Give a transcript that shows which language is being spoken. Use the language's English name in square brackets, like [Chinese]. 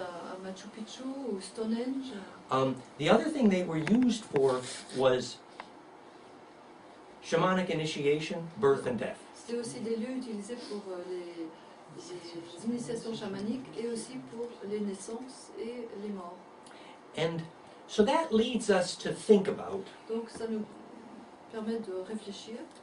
[French] l'hôtel à Machu Picchu ou Stonehenge, [English] the other thing they were used for was shamanic initiation, birth and death. [French] c'était aussi des lieux utilisés pour les initiations chamaniques et aussi pour les naissances et les morts. [English] And so that leads us to think about [French] Donc ça nous permet de réfléchir